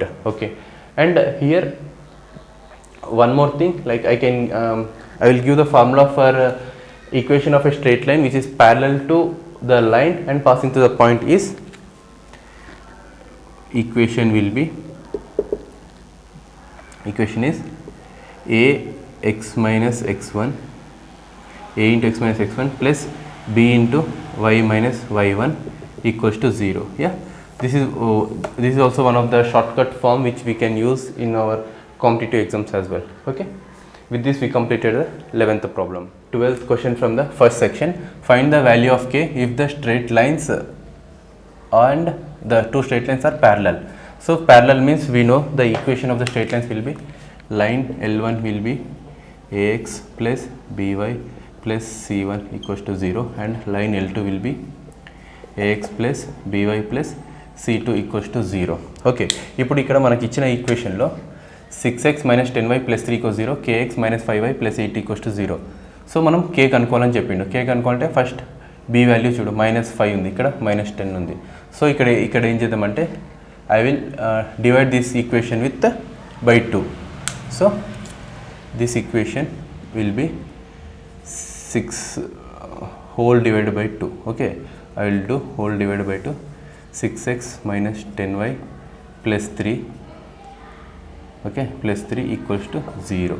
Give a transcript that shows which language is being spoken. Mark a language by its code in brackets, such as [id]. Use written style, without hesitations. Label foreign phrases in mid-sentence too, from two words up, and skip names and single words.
[en] Okay, and here one more thing, like I will give the formula for equation of a straight line which is parallel to the line and passing through the point is equation is a x minus x1 a into x minus x1 plus b into y minus y1 equals to 0. Yeah, this is also one of the shortcut form which we can use in our competitive exams as well. Okay, with this we completed the 11th problem. 12th question from the first section, find the value of k if the straight lines and the two straight lines are parallel. So parallel means we know the equation of the straight lines will be line L1 will be ax plus by plus c1 equals to 0 and line L2 will be ax plus by plus c2 equals to 0. Okay, [te] ఇప్పుడు ఇక్కడ మనకి ఇచ్చిన ఈక్వేషన్లో [en] 6x minus 10y plus 3 equals 0, kx minus 5y plus 8 equals to 0. [te] సో మనం k కనుక్కోవాలని చెప్పిండు. k కనుక్కోవాలంటే [en] first b value [te] చూడు, మైనస్ 5 ఉంది, ఇక్కడ మైనస్ 10 ఉంది. సో ఇక్కడ ఏం చేద్దామంటే [en] I will divide this equation with by 2. So this equation will be 6 whole divided by 2. Okay, I will do whole divided by 2. 6x minus 10y plus 3, okay, plus 3 equals to 0.